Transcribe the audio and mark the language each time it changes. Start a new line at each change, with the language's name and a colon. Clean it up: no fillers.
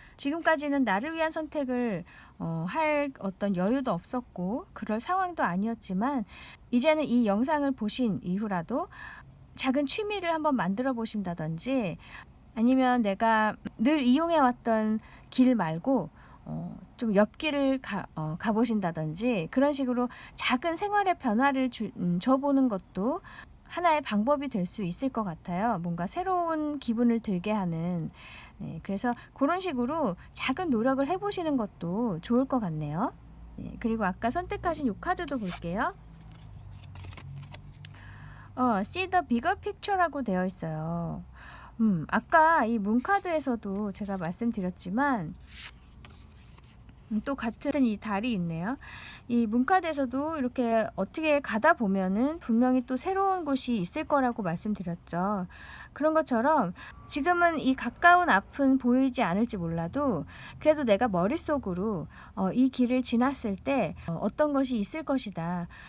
Korean: 지금까지는 나를 위한 선택을 할 어떤 여유도 없었고 그럴 상황도 아니었지만 이제는 이 영상을 보신 이후라도 작은 취미를 한번 만들어 보신다든지 아니면 내가 늘 이용해왔던 길 말고 좀 옆길을 가보신다든지 그런 식으로 작은 생활의 변화를 줘보는 것도 하나의 방법이 될 수 있을 것 같아요. 뭔가 새로운 기분을 들게 하는. 네, 그래서 그런 식으로 작은 노력을 해보시는 것도 좋을 것 같네요. 네, 그리고 아까 선택하신 이 카드도 볼게요.
English: See the bigger picture
Korean: 라고 되어 있어요. 아까 이 문카드에서도 제가 말씀드렸지만 또 같은 이 달이 있네요. 이 문카드에서도 이렇게 어떻게 가다 보면은 분명히 또 새로운 곳이 있을 거라고 말씀드렸죠. 그런 것처럼 지금은 이 가까운 앞은 보이지 않을지 몰라도 그래도 내가 머릿속으로 이 길을 지났을 때 어떤 것이 있을 것이다.